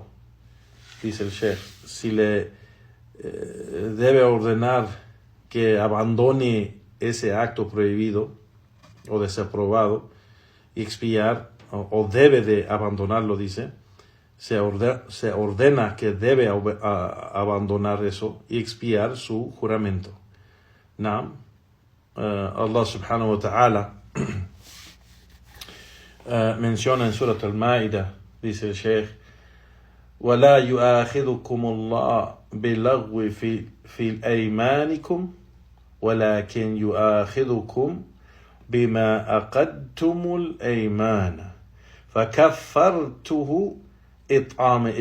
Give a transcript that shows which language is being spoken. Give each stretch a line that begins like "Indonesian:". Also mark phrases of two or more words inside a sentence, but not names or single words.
Spanish: Dice el Sheikh, si le debe ordenar que abandone ese acto prohibido o desaprobado y expiar, o debe de abandonarlo, dice, se ordena que debe abandonar eso y expiar su juramento.
Arabic: Allah سبحانه وتعالى
Spanish: menciona en Surat al-Ma'idah, dice el Sheikh:
Arabic: وَلَا يُؤَاخِذُكُمُ اللَّهُ بِاللَّغْوِ فِي أَيْمَانِكُمْ وَلَكِنْ يُؤَاخِذُكُمْ بِمَا أَقَدْتُمُ الْأَيْمَانَ فَكَفَّرْتُهُ إطعام